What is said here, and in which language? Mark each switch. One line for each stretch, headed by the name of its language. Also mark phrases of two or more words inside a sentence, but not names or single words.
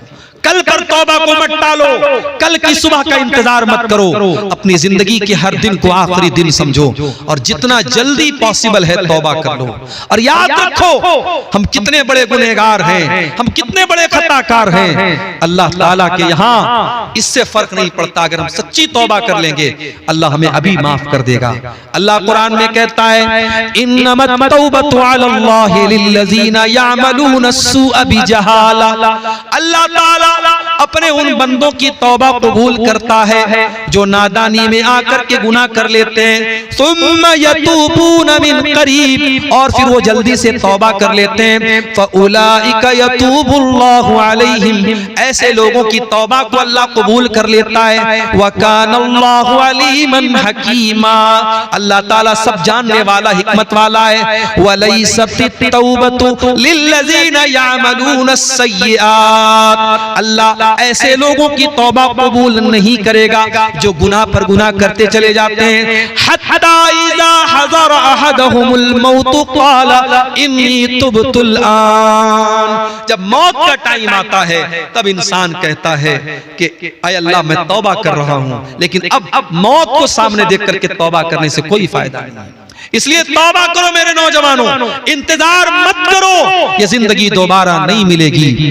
Hindi: कल पर तौबा को मत टालो, कल की सुबह का इंतजार मत करो, अपनी जिंदगी के हर दिन को आखिरी दिन समझो और जितना जल्दी पॉसिबल है तौबा कर लो। और याद रखो हम कितने बड़े गुनहगार हैं, हम कितने बड़े खताकार हैं। अल्लाह ताला के यहाँ इससे फर्क नहीं पड़ता, अगर हम सच्ची तौबा कर लेंगे अल्लाह हमें अभी माफ कर देगा। अल्लाह कुरान में कहता है
Arabic: إنما التوبة على الله للذين يعملون السوء بجهالة.
Hindi: अल्लाह ताला अपने उन बंदों की तौबा कबूल करता है जो नादानी में आकर के गुनाह कर लेते हैं,
Arabic: ثم يتوبون من قريب,
Hindi: और फिर वो जल्दी से तौबा कर लेते हैं,
Arabic: فأولئك يتوب الله عليهم,
Hindi: ऐसे लोगों की तौबा को अल्लाह कबूल कर लेता है।
Arabic: وكان الله عليما حكيما,
Hindi: अल्लाह ताला सब जानने वाला हिकमत वाला है।
Arabic: وليست التوبة للذين يعملون السيئات,
Hindi: अल्लाह ऐसे लोगों की तौबा कबूल नहीं करेगा जो गुनाह पर गुनाह करते चले जाते हैं।
Arabic: حتى إذا حضر أحدهم الموت قال إني تبت الآن,
Hindi: जब मौत का टाइम आता है तब इंसान कहता है कि ऐ अल्लाह मैं तौबा कर रहा हूं, लेकिन अब मौत को सामने देख करके तौबा करने से कोई फायदा नहीं। इसलिए तौबा करो मेरे नौजवानों, इंतजार मत करो, ये जिंदगी दोबारा नहीं मिलेगी।